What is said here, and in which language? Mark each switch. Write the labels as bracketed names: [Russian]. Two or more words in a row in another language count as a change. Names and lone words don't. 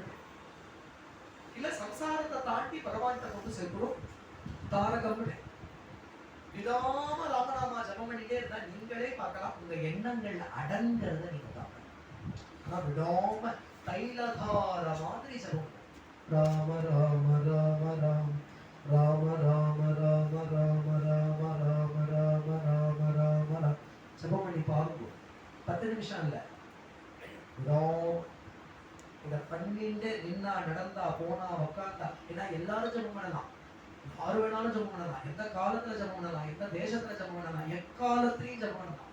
[Tamil] இல்ல சம்சாரத்தை தாண்டி பகவான்கிட்ட கொண்டு சேர்க்கிறோம், தாரகம். விடாம ராமநாமா ஜபம் பண்ணிட்டே இருந்தா நீங்களே பார்க்கலாம் உங்க எண்ணங்கள் அடங்கிறத நீங்க பார்க்கலாம். ஆனா விடாம தைலதார மாதிரி ஜபம், ராம ராம ராம ராம் ராம ராம ராம ராம ராம ராம ராம ராம ராம ராம் ஜபம் பண்ணி பாருங்க. 10 நிமிஷம் இல்ல, இத பண்ணிட்டு நின்னா நடந்தா போனா உக்காந்தா, ஏன்னா எல்லாரும் ஜபம் பண்ணலாம், யாரு வேணாலும் ஜபம் பண்ணலாம், எந்த காலத்துல ஜபம் பண்ணலாம், எந்த தேசத்துல ஜபம் பண்ணலாம், எக்காலத்திலையும் ஜபம் பண்ணலாம்.